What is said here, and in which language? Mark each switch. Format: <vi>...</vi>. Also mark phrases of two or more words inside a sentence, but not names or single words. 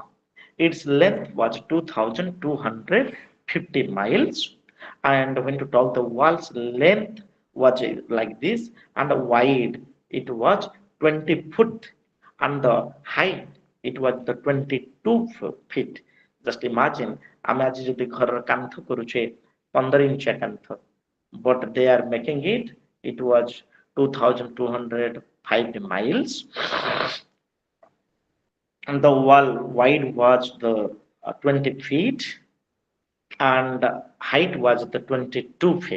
<en>Its length was 2,250 miles, and when to talk the wall's length was like this, and the wide it was 20 foot, and the height it was the 22 feet. Just imagine,</en> <or>ଆମେ ଆଜି ଯଦି ଘରର କାନ୍ଥ କରୁଛେ 15 ଇଞ୍ଚିଆ କାନ୍ଥ,</or> <en>but they are making it, it was 2,205 miles, and the wall wide was the 20 feet, and height was the 22 feet.</en>